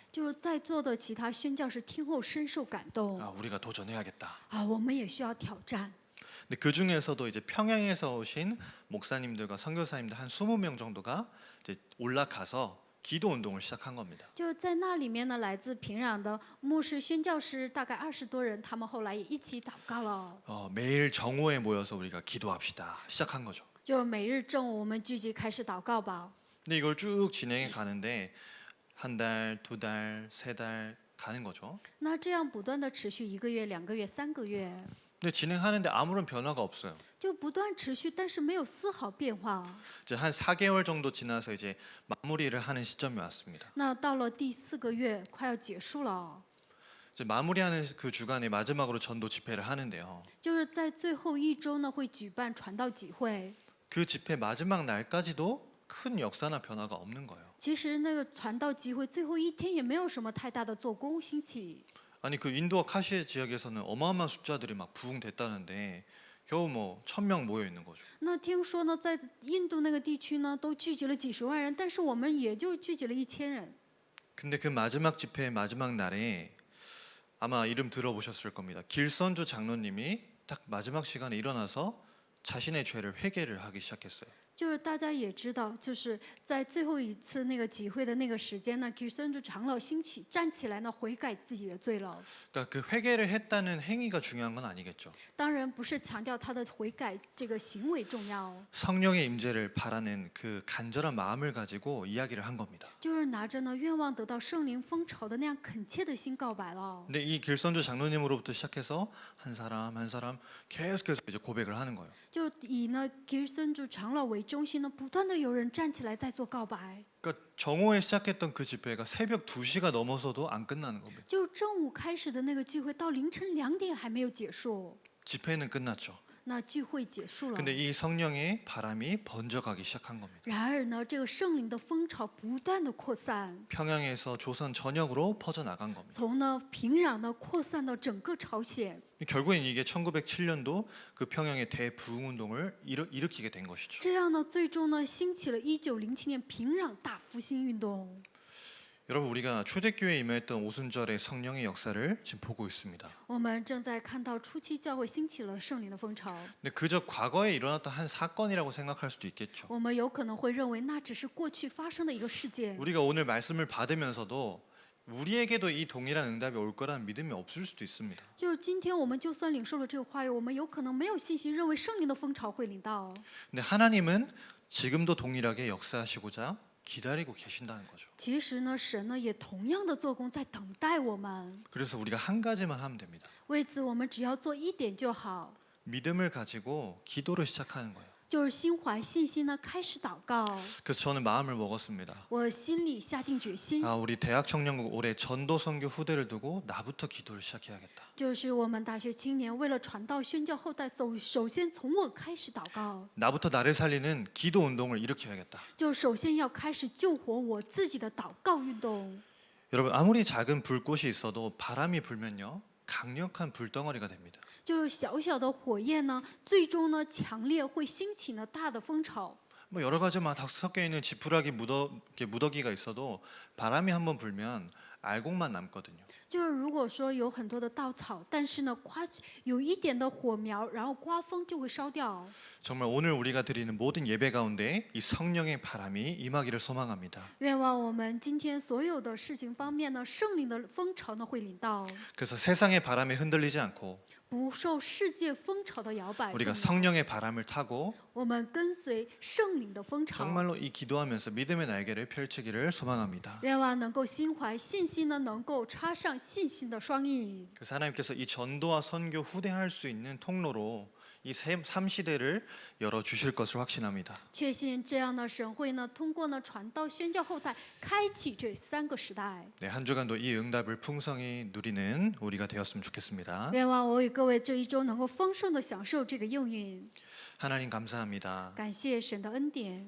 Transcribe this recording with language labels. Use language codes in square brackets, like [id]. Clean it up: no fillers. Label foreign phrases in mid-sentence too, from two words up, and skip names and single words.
[zh] 就是在座的其他宣教士听后深受感动 [ko] 우리가 도전해야겠다. [zh] 我们也需要挑战。 [ko] 근데 그 중에서도 이제 평양에서 오신 목사님들과 선교사님들 한 20명 정도가 이제 올라가서 기도 운동을 시작한 겁니다. [zh] 就是在那里面呢，来自平壤的牧师、宣教师大概20多人，他们后来也一起祷告了。 [ko] 매일 정오에 모여서 우리가 기도합시다. 시작한 거죠. [zh] 就是每日正午我们聚集开始祷告吧。 [ko] 근데 이걸 쭉 진행해 가는데 한 달, 2달, 3달 가는 거죠. [zh] 那这样不断的持续1个月、2个月、3个月， [ko] 근데 진행하는데 아무런 변화가 없어요. [zh] 就不断持续，但是没有丝毫变化。 [ko] 이제 한 4개월 정도 지나서 이제 마무리를 하는 시점이 왔습니다. [zh] 那到了第4个月，快要结束了， [ko] 이제 마무리하는 그 주간에 마지막으로 전도 집회를 하는데요. [zh] 就是在最后1周呢，会举办传道集会。 [ko] 그 집회 마지막 날까지도 큰 역사나 변화가 없는 거예요. [zh] 其实那个传道集会最后一天也没有什么太大的做工兴起。 [ko] 아니 그 인도와 카시의 지역에서는 어마어마한 숫자들이 막 부흥됐다는데 겨우 뭐 1000명 모여 있는 거죠. [zh] 那听说呢，在印度那个地区呢，都聚集了几十万人，但是我们也就聚集了1000人。 [ko] 근데 그 마지막 집회의 마지막 날에 아마 이름 들어보셨을 겁니다. 길선주 장로님이 딱 마지막 시간에 일어나서 자신의 죄를 회개를 하기 시작했어요. [zh] 就是大家也知道，就是在最后一次那个集会的那个时间呢，给孙主长老兴起站起来呢，悔改自己的罪了。 [ko] 그러니까 그 회개를 했다는 행위가 중요한 건 아니겠죠. [zh] 当然不是强调他的悔改这个行为重要， [ko] 성령의 임재를 바라는 그 간절한 마음을 가지고 이야기를 한 겁니다. [zh] 就是拿着呢愿望得到圣灵风潮的那样恳切的心告白了。 [ko] 근데 이 길선주 장로님으로부터 시작해서 한 사람 한 사람 계속해서 이제 고백을 하는 거예요. [zh] 就以呢给孙主长老为中心呢，不断的有人站起来在做告白。 [ko] 그러니까 정오에 시작했던 그 집회가 새벽 2시가 넘어서도 안 끝나는 겁니다. [zh] 就正午开始的那个聚会，到凌晨2点还没有结束。 [ko] 집회는 끝났죠. [zh] 那聚会结束了。 [ko] 근데 이 성령의 바람이 번져가기 시작한 겁니다. [zh] 然而呢，这个圣灵的风潮不断的扩散， [ko] 평양에서 조선 전역으로 퍼져나간 겁니다. [zh] 从呢平壤呢扩散到整个朝鲜。 [ko] 결국엔 이게 1907년도 그 평양의 대부흥운동을 일으키게 된 것이죠. [zh] 这样呢，最终呢兴起了1907年平壤大复兴运动。 [ko] 여러분 우리가 초대교회에 임했던 오순절의 성령의 역사를 지금 보고 있습니다. [zh] 我们正在看到初期教会兴起了圣灵的风潮， [ko] 근데 그저 과거에 일어났던 한 사건이라고 생각할 수도 있겠죠. [zh] 我们有可能会认为那只是过去发生的一个事件。 [ko] 우리가 오늘 말씀을 받으면서도 우리에게도 이 동일한 응답이 올 거라는 믿음이 없을 수도 있습니다. [zh] 就是今天我们就算领受了这个话语，我们有可能没有信心认为圣灵的风潮会临到。 [ko] 근데 하나님은 지금도 동일하게 역사하시고자 기다리고 계신다는 거죠. [zh] 其实呢，神呢也同样的做工在等待我们。 [ko] 그래서 우리가 한 가지만 하면 됩니다. [zh] 为此，我们只要做一点就好， [ko] 믿음을 가지고 기도를 시작하는 거예요. [zh] 就是心怀信心呢，开始祷告。 [ko] 그래서 저는 마음을 먹었습니다. [zh] 我心里下定决心， [ko] 아, 우리 대학 청년국 올해 전도 선교 후대를 두고 나부터 기도를 시작해야겠다. [zh] 就是我们大学青年为了传道宣教后代，首先从我开始祷告， [ko] 나부터 나를 살리는 기도 운동을 일으켜야겠다. [zh] 就首先要开始救活我自己的祷告运动。 [ko] 여러분 아무리 작은 불꽃이 있어도 바람이 불면요 강력한 불덩어리가 됩니다. [zh] 就是小小的火焰呢，最终呢强烈会兴起呢大的风潮。 [ko] 뭐 여러 가지 막 섞여 있는 지푸라기 무더기가 있어도 바람이 한번 불면 알곡만 남거든요. [zh] 就是如果说有很多的稻草，但是呢有一点的火苗，然后刮风就会烧掉。 [ko] 정말 오늘 우리가 드리는 모든 예배 가운데 이 성령의 바람이 임하기를 소망합니다. [zh] 愿望我们今天所有的事情方面呢，圣灵的风潮呢会临到， [ko] 그래서 세상의 바람에 흔들리지 않고 [zh] 不受世界风潮的摇摆。 [ko] 우리가 성령의 바람을 타고 [zh] 我们跟随圣灵的风潮， [ko] 정말로 이 기도하면서 믿음의 날개를 펼치기를 소망합니다. [zh] 愿望能够心怀信心呢，能够插上信心的双翼。 [ko] 그래서 하나님께서 이 전도와 선교 후대할 수 있는 통로로 이 3시대를 열어주실 것을 확신합니다. [zh] 确信这样的神会呢，通过呢传道宣教后代，开启这3个时代。 [ko] 네, 한 주간도 이 응답을 풍성히 누리는 우리가 되었으면 좋겠습니다. [zh] 愿望我与各位这一周能够丰盛的享受这个应允。 [ko] 하나님 감사합니다. [zh] 感谢神的恩典，